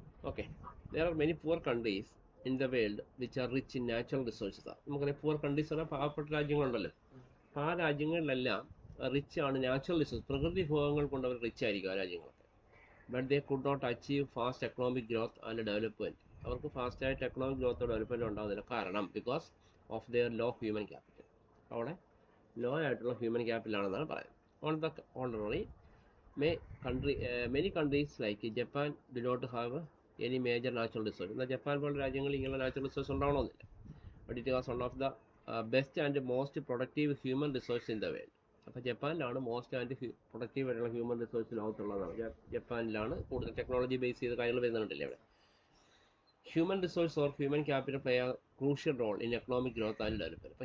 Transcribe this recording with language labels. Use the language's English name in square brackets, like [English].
[English] Okay, there are many poor countries in the world which are rich in natural resources. [Malayalam] നമുക്കറിയാം poor countries പറഞ്ഞാൽ പാവപ്പെട്ട രാജ്യങ്ങളുണ്ടല്ലോ. അപ്പോൾ ആ രാജ്യങ്ങളിലെല്ലാം rich ആണ്, നാച്ചുറൽ റിസോഴ്സ്, പ്രകൃതി വിഭവങ്ങൾ കൊണ്ട് അവർ റിച്ച് ആയിരിക്കും ആ രാജ്യങ്ങളൊക്കെ. [English] But they could not achieve fast economic growth and development. [Malayalam] അവർക്ക് ഫാസ്റ്റായിട്ട് എക്കണോമിക് ഗ്രോത്തോ ഡെവലപ്മെൻറ്റ് ഉണ്ടാകുന്നില്ല. കാരണം [English] Because of their low human capital. [Malayalam] അവിടെ ലോ ആയിട്ടുള്ള ഹ്യൂമൻ ക്യാപിറ്റൽ ആണെന്നാണ് പറയുന്നത്. [English] On the contrary, many countries like Japan do not have any major natural resource. [Malayalam] എന്നാൽ Japan പോലുള്ള രാജ്യങ്ങളിൽ ഇങ്ങനെ നാച്ചുറൽ റിസോഴ്സ് ഉണ്ടാവണമെന്നില്ല. [English] But it was one of the best and most productive human resource in the world. [Malayalam] അപ്പോൾ ജപ്പാനിലാണ് most and productive ആയിട്ടുള്ള human resource ലോകത്തുള്ളതാണ്. ജപ്പാനിലാണ് കൂടുതൽ technology base ചെയ്ത കാര്യങ്ങൾ വരുന്നുണ്ടല്ലേ അവിടെ. [English] Human resource or human capital play a crucial role in economic growth and development.